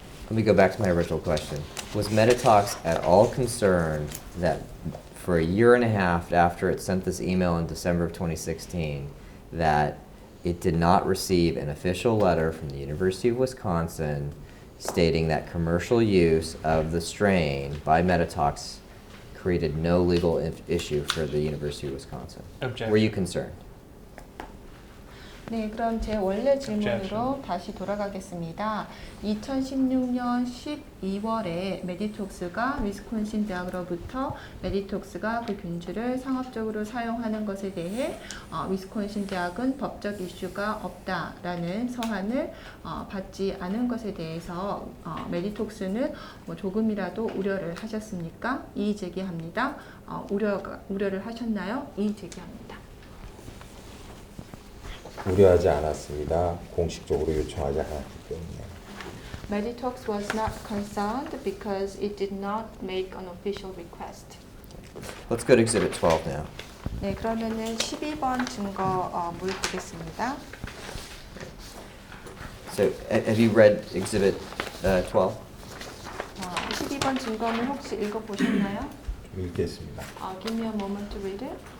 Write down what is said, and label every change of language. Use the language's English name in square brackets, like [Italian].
[English] Let me go back to my original question. Was Meditox at all concerned that for a year and a half after it sent this email in December of 2016, that it did not receive an official letter from the University of Wisconsin stating that commercial use of the strain by Meditox created no legal issue for the University of Wisconsin? Objection. Were you concerned? [Korean] 네, 그럼 제 원래 질문으로 [English] Objection. [Korean] 다시 돌아가겠습니다. 2016년 12월에 메디톡스가 위스콘신 대학으로부터 메디톡스가 그 균주를 상업적으로 사용하는 것에 대해 위스콘신 대학은 법적 이슈가 없다라는 서한을 받지 않은 것에 대해서 메디톡스는 조금이라도 우려를 하셨습니까? 이의 제기합니다. 우려를 하셨나요? 이의 제기합니다. 우려하지 않았습니다. 공식적으로 요청하지 않았기 때문에. [English] Meditox was not concerned because it did not make an official request. Let's go to Exhibit 12 now. [Korean] 네, 그러면은 12번 증거물 보겠습니다. [English] So, have you read Exhibit 12? [Korean] 12번 증거물 혹시 읽어보셨나요? 좀 읽겠습니다. [English] Give me a moment to read it.